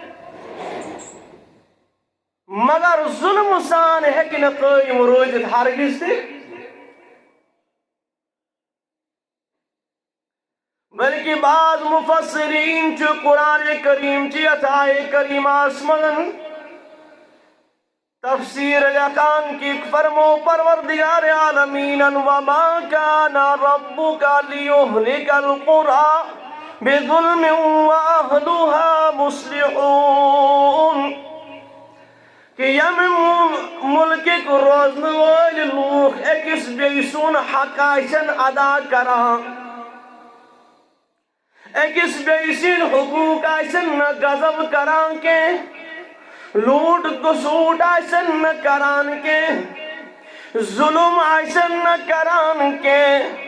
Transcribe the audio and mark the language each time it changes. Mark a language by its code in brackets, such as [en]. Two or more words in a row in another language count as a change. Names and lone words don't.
[ks] مگر ظلم سان ہیکہِ نہٕ قائم روزتھ ہرگز تہِ بلکہ بعض مفسرین چھ قرآن کریم چی آیہ کریمہس من تفسیر لکان کی فرمو پروردگار عالمین [ar] وما کان ربک لیہلک القری بظلم واہلها مصلحون [ks] کہ یم ملکک روزن وال لوک اکس بیٚیہِ سُنٛد حق آسن ادا کران اکس بیٚیہِ سٕنٛدۍ حقوق آسن نہٕ غضب کران کینٛہہ لوٗٹ گسوٗٹ آسن نہٕ کران کینٛہہ ظلم آسن نہٕ کران کینٛہہ